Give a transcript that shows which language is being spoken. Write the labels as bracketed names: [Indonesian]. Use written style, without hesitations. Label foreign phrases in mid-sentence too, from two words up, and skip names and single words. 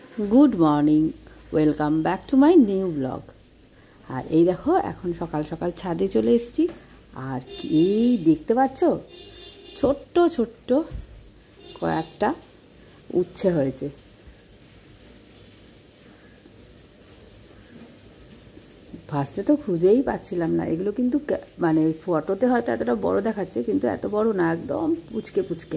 [English] Good morning, welcome back to my new blog. [Bangla] আর এই দেখো এখন সকাল সকাল ছাদে চলে এসেছি। আর এই দেখতে পাচ্ছ ছোট্ট ছোট্ট কয়েকটা উচ্ছে হয়েছে। ফার্স্টে তো খুঁজেই পাচ্ছিলাম না, এগুলো কিন্তু মানে ফটোতে হয়তো এতটা বড় দেখাচ্ছে, কিন্তু এত বড় না, একদম পুচকে পুচকে।